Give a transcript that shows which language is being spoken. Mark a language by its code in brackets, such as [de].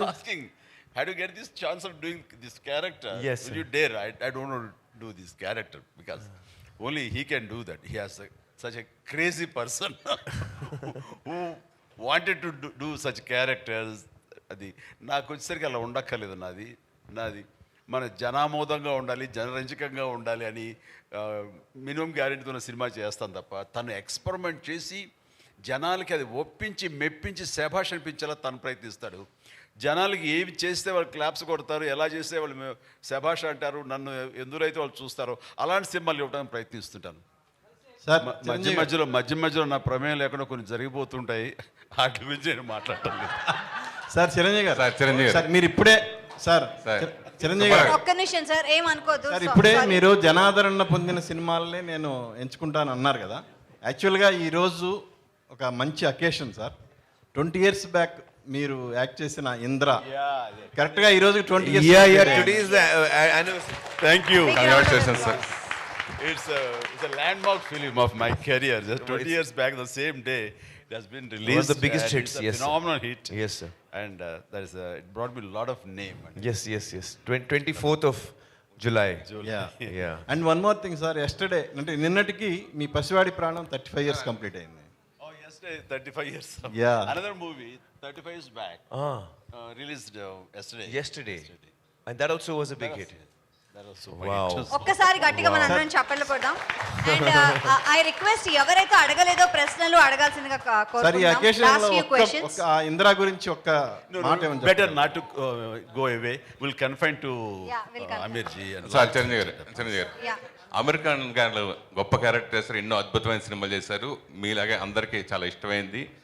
[en] asking, how do you get this chance of doing this character? Yes, will you dare? I don't want to do this character because only he can do that. He has such a crazy person who wanted to do such characters. [te] అది నాకు వచ్చేసరికి అలా ఉండక్కర్లేదు. నాది మన జనామోదంగా ఉండాలి, జనరంజకంగా ఉండాలి అని minimum గ్యారెంటీతో ఉన్న సినిమా చేస్తాను తప్ప, తను ఎక్స్పెరిమెంట్ చేసి జనాలకి అది ఒప్పించి మెప్పించి శభాష్ అనిపించేలా తను ప్రయత్నిస్తాడు. జనాలకి ఏమి చేస్తే వాళ్ళు క్లాప్స్ కొడతారు, ఎలా చేస్తే వాళ్ళు శభాష్ అంటారు, నన్ను ఎందురైతే వాళ్ళు చూస్తారో అలాంటి సినిమాలు ఇవ్వడానికి ప్రయత్నిస్తుంటాను. సార్ మధ్య మధ్యలో నా ప్రమేయం లేకుండా కొన్ని జరిగిపోతుంటాయి, వాటి గురించి నేను మాట్లాడటం లేదు. సార్ చిరంజీవి గారు, చిరంజీవి సార్ మీరు ఇప్పుడే చిరంజీవి గారు ఒక్క నిమిషం సార్, ఏమనుకోదు సార్. ఇప్పుడే మీరు జనాదరణ పొందిన సినిమాలనే నేను ఎంచుకుంటాను అన్నారు కదా. యాక్చువల్గా ఈరోజు ఒక మంచి అకేషన్ సార్. 20 years బ్యాక్ మీరు యాక్ట్ చేసిన ఇంద్ర కరెక్ట్గా ఈరోజు 20 years. [en] Thank you. Congratulations sir. It's a landmark film of my career. Just 20 years back, the same day, it has been released. One of the biggest hits. It's a Yes, phenomenal hit. Yes, sir. And it brought me a lot of name. Yes. 24th of July. Yeah. And one more thing, sir. [te] Yesterday, అంటే నిన్నటికి మీ పసివాడి ప్రాణం 35 years complete అయింది. [en] Oh, yesterday, 35 years. Yeah. Another movie, 35 years back, released yesterday. And that also was a big hit. That was so Wow. [te] ఒక్కసారి గట్టిగా మనం అందరం చప్పట్లు కొడదాం. [en] and I request [te] ఎవరైతే అడగలేదో ప్రశ్నలు అడగాల్సిందిగా సార్ ఈ అకేషన్ లో ఒక ఇందిరా గురించి ఒక్క మాట ఏమని [en] better not to go away. We'll confine to Amir ji. [te] Sir Chiranjeevi గారు అమీర్ ఖాన్ గారు గొప్ప క్యారెక్టర్ చేశారు, ఎన్నో అద్భుతమైన సినిమాలు చేశారు, మీలాగే అందరికీ చాలా ఇష్టమైంది.